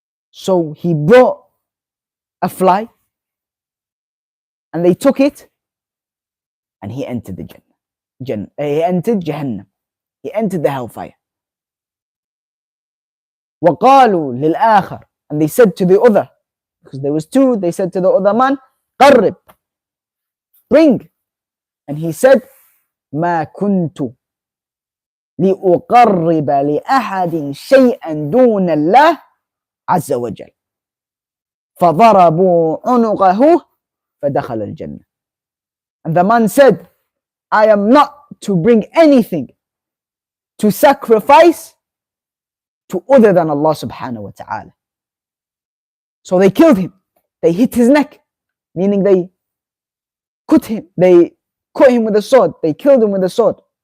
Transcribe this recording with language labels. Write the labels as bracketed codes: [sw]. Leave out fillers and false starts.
[en] So he brought a fly, and they took it, and he entered the Jannah. He entered Jahannam. He entered the hellfire. [ar] وَقَالُوا لِلْآخَرِ. [en] And they said to the other, because there was two, they said to the other man, قَرِّب. Bring. And he said, [ar] مَا كُنْتُ لِأُقَرِّبَ لِأَحَدٍ شَيْئًا دُونَ اللَّهِ عَزَّ وَجَلَّ فَضَرَبُوا عُنُقَهُ فَدَخَلَ الْجَنَّةِ. [en] And the man said, I am not to bring anything to sacrifice to other than Allah subhanahu wa ta'ala. So they killed him. They hit his neck, meaning they cut him with a sword. They killed him with a sword.